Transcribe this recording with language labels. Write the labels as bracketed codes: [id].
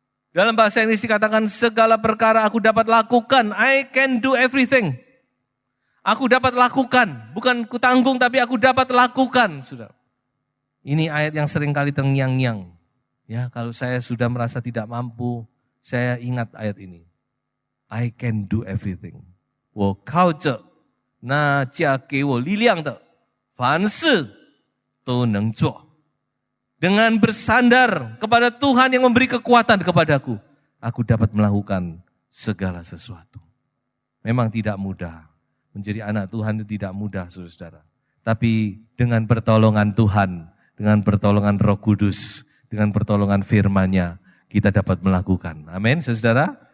[id] Dalam bahasa Inggris dikatakan segala perkara aku dapat lakukan. [en] I can do everything. [id] Aku dapat lakukan, bukan kutanggung tapi aku dapat lakukan, Saudara. Ini ayat yang sering kali terngiang-ngiang. Ya, kalau saya sudah merasa tidak mampu, saya ingat ayat ini. [en] I can do everything. [zh] 我靠着那加给我力量的，凡事都能做。 [id] Dengan bersandar kepada Tuhan yang memberi kekuatan kepadaku, aku dapat melakukan segala sesuatu. Memang tidak mudah. Menjadi anak Tuhan itu tidak mudah, saudara-saudara. Tapi dengan pertolongan Tuhan, dengan pertolongan Roh Kudus, dengan pertolongan firman-Nya, kita dapat melakukan. Amin, saudara.